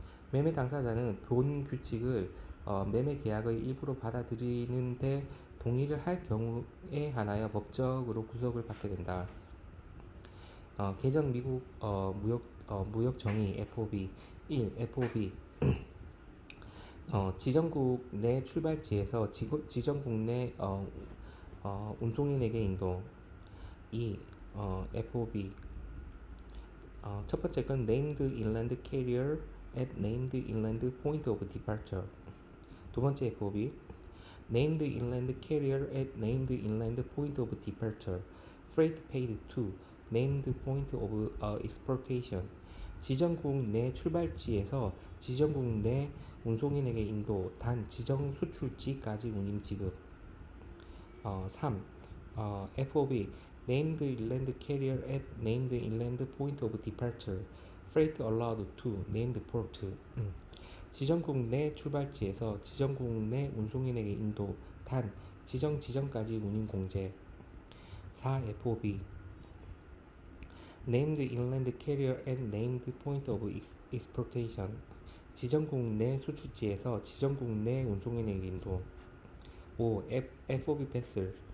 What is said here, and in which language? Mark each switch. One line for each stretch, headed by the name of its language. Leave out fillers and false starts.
Korean: 매매 당사자는 본 규칙을 매매 계약의 일부로 받아들이는데 동의를 할 경우에 한하여 법적으로 구속을 받게 된다. 개정 미국 무역 정의 FOB 1. FOB 지정국 내 출발지에서 지정국 내 운송인에게 인도. 2.
English: FOB
Korean: 첫 번째 건
English: named inland carrier at named inland point of departure.
Korean: 두 번째
English: FOB named inland carrier at named inland point of departure. freight paid to named point of exportation.
Korean: 지정국 내 출발지에서 지정국 내 운송인에게 인도 단 지정 수출지까지 운임 지급. 3.
English: FOB named inland carrier at named inland point of departure. freight allowed to named port.
Korean: 지정국 내 출발지에서 지정국 내 운송인에게 인도 단 지정까지 운임 공제. 4.
English: FOB named inland carrier at named point of exportation.
Korean: 지정국 내 수출지에서 지정국 내 운송인에게 인도. 5. FOB vessel